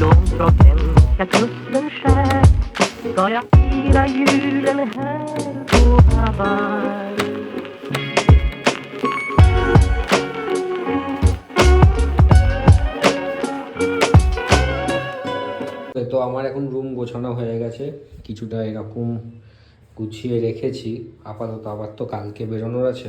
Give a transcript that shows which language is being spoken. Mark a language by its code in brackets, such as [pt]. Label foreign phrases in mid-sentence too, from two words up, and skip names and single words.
[sv] blomsterken ska kusten skär, ska jag fira julen här på Hawaii. [bn] তো আমার এখন রুম গোছানো হয়ে গেছে, কিছুটা এরকম গুছিয়ে রেখেছি আপাতত, আবার তো কালকে বেরোনোর আছে।